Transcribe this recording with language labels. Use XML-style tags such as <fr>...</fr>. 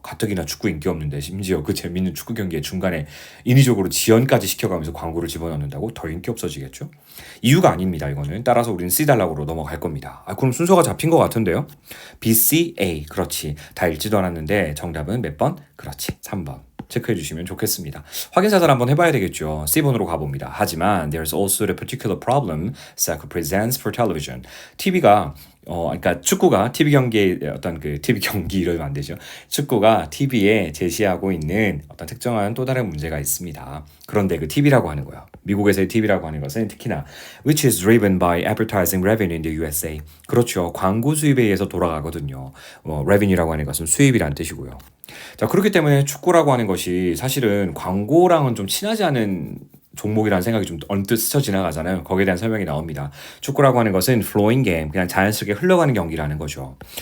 <ko>가뜩이나 축구 인기 없는데 심지어 그 재밌는 축구 경기의 중간에 인위적으로 지연까지 시켜가면서 광고를 집어넣는다고 더 인기 없어지겠죠? 이유가 아닙니다. 이거는 따라서 우리는 C단락으로 넘어갈 겁니다. 그럼 순서가 잡힌 것 같은데요? B, C, A 그렇지. 다 읽지도 않았는데 정답은 몇 번? 그렇지. 3번. 체크해 주시면 좋겠습니다. 확인사살 한번 해봐야 되겠죠. C번으로 가봅니다. 하지만</ko> <en>there's also the particular problem soccer presents for television.</en> <ko>TV가 그러니까 축구가 TV 경기의 어떤 그 TV 경기 이러면 안 되죠. 축구가 TV에 제시하고 있는 어떤 특정한 또 다른 문제가 있습니다. 그런데 그 TV라고 하는 거예요. 미국에서의 TV라고 하는 것은 특히나</ko> <en>which is driven by advertising revenue in the USA.</en> <ko>그렇죠. 광고 수입에 의해서 돌아가거든요. revenue라고 하는 것은 수입이란 뜻이고요. 자, 그렇기 때문에 축구라고 하는 것이 사실은 광고랑은 좀 친하지 않은 종목이라는 생각이 좀 언뜻 스쳐 지나가잖아요. 거기에 대한 설명이 나옵니다. 축구라고 하는 것은</ko> <en>flowing game,</en> <ko>그냥 자연스럽게 흘러가는 경기라는 거죠.</ko>